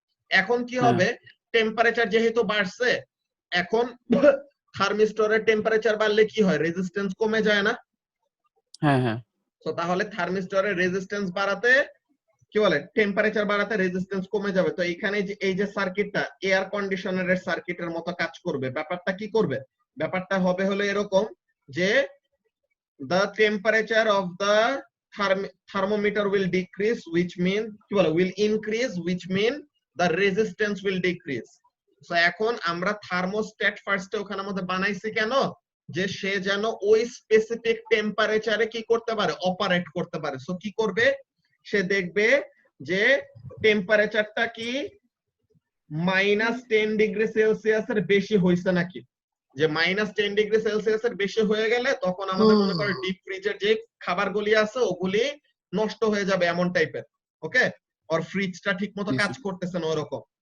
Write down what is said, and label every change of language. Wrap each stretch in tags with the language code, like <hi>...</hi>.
<bn>এখন কি হবে, টেম্পারেচার যেহেতু বাড়ছে, এখন থার্মিস্টরের টেম্পারেচার বাড়লে কি হয়, রেজিস্ট্যান্স কমে যায় না। হ্যাঁ হ্যাঁ। তো তাহলে থার্মিস্টরের রেজিস্ট্যান্স বাড়াতে কি বলে, টেম্পারেচার বাড়াতে রেজিস্ট্যান্স কমে যাবে। তো এখানে যে এই যে সার্কিটটা এয়ার কন্ডিশনারের সার্কিটের মতো কাজ করবে। ব্যাপারটা কি করবে, ব্যাপারটা হবে হলো এরকম যে</bn> <en>the temperature of the thermometer will decrease, which mean</en> <bn>কি বলে</bn> <en>will increase, which mean the resistance will decrease.</en> <bn>So এখন আমরা থার্মোস্ট্যাট ফার্স্টে ওখানে মধ্যে বানাইছি কেন, যে সে যেন ওই স্পেসিফিক টেম্পারেচারে কি করতে পারে, অপারেট করতে পারে। সো কি করবে, সে দেখবে যে টেম্পারেচারটা কি -10 ডিগ্রি সেলসিয়াসের বেশি হইছে নাকি, যে -10 ডিগ্রি সেলসিয়াসের বেশি হয়ে গেলে তখন আমাদের মনে করে ডিপ ফ্রিজের যে খাবারগুলি আছে ওগুলি নষ্ট হয়ে যাবে এমন টাইপের, ওকে, আর ফ্রিজটা ঠিকমতো কাজ করতেছে না ওরকম।</bn>